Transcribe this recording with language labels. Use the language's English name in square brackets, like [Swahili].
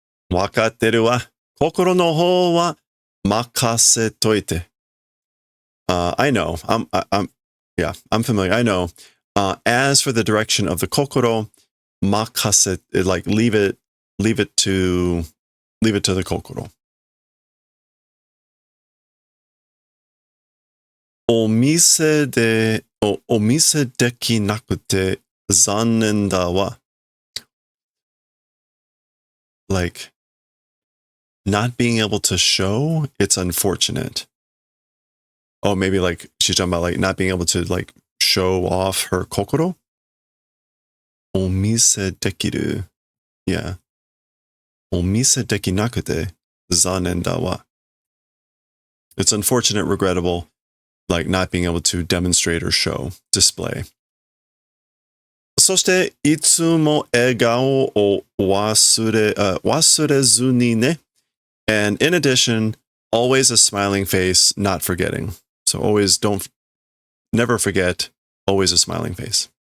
[Japanese] わかってるわ。心の方は任せといて. [English] I know. I'm familiar. I know. As for the direction of the kokoro, makase, like leave it to the kokoro. [Japanese] お見せできなくて残念だわ. [English] Like, not being able to show, it's unfortunate. Oh, maybe like she's talking about like not being able to like show off her kokoro. [Japanese] お見せできる. [English] Yeah. [Japanese] お見せできなくて残念だわ. [English] It's unfortunate, regrettable, like not being able to demonstrate or show, display. [Japanese] そしていつも笑顔を忘れずにね. [English] And in addition, always a smiling face, not forgetting. So always never forget, always a smiling face.